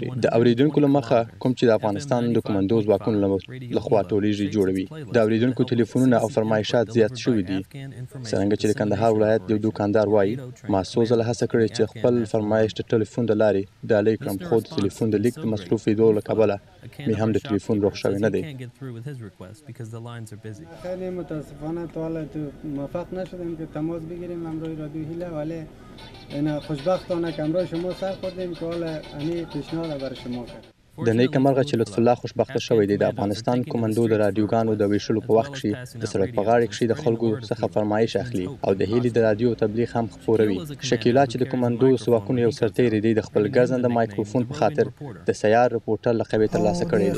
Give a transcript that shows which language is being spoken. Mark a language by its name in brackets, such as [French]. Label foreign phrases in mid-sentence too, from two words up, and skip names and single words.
[Pashto] د اورېدونکو له مخه کوم چې د افغانستان د کومندو ځواکونو لخوا ټولیږي جوړوي. د اورېدونکو ټلیفونونه او فرمایشات زیات شوي دي. څرنګه چې د کندهار ولایت یو دوکاندار وایي ما څو ځله هڅه کړې چې خپل فرمایش د ټلیفون د لارې ډالۍ کړم خو د ټلیفون د لیک د مصروفېدو له کبله مې هم د ټلیفون روغ شوی نه دی. [Persian] خیلی متاسفانه تا حالا موفق نشدیم که تماس بگیریم همراه رادیو هیله، ولی خوشبختانه که همراه شما سر خوردیم که حالا همین پیشنهاد برای شما کرد. [Pashto] د نیکه مرغه چې لطف الله خوشبخته شوی دی د افغانستان کومندو د رادیوګانو د ویشلو په وخت کښې د سړک په غاړې کښې د خلکو څخه فرمایش اخلي او د هیلې د رادیو تبلیغ هم خپروي. شکیلا چې د کومندو ځواکونو یو سرتیری دی د خپل ګرځنده مایکروفون په خاطر د سیار رپورټر لقب یې ترلاسه کړی دی.